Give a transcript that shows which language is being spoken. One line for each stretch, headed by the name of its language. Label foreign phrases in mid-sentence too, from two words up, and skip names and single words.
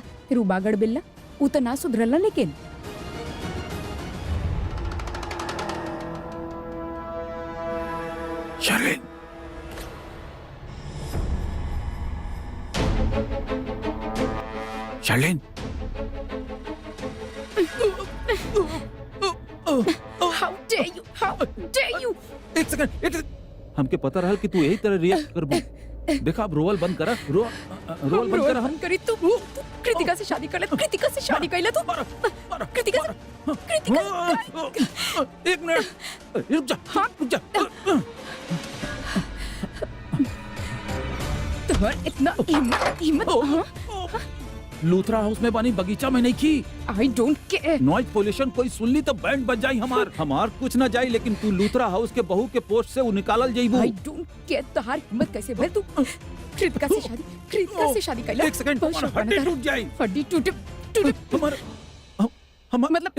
Bhojpuri: फिर बागड़ बिल्ला उ तो ना सुधरला। लेकिन शर्लिन, शर्लिन,
English: How dare you?
Bhojpuri: एक सेकंड। हमके पता रहल कि तू यही तरह रिएक्ट करबू। देखा, अब रोवल बंद करा, रोवल बंद करा। हम करी तू कृतिका से शादी कर ले, कृतिका से शादी कर ले तू। कृतिका एक मिनट रुक जा। तुम्हार इतना हिम्मत। लूथरा हाउस में बानी, बगीचा में नहीं की।
English: I don't care. noise pollution
Bhojpuri: कोई सुन ली तो बैंड बज जाई हमार कुछ ना जाई, लेकिन तू लूथरा हाउस के बहू के पोस्ट से वो निकालल जाइबू।
English: I don't care.
Bhojpuri: तुम्हार हिम्मत कैसे भर तू कृतिका से शादी कर ले। एक सेकंड, हड्डी टूट जाई। हड्डी टूटे हम मतलब